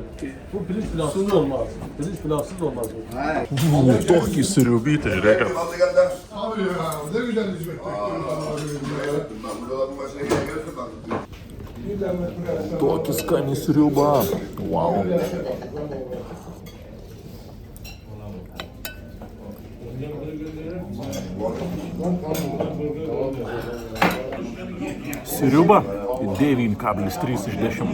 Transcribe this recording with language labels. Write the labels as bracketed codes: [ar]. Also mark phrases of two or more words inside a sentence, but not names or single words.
[tr] Bu pirinç pilavsız olmaz. Pirinç pilavsız olmaz bu. [lt] Tokį sriubytį, reikia. [tr] Abi ya ne güzel hizmet. [lt] Tokį skanį sriubą. Wow. Sriuba 9,3 iš 10.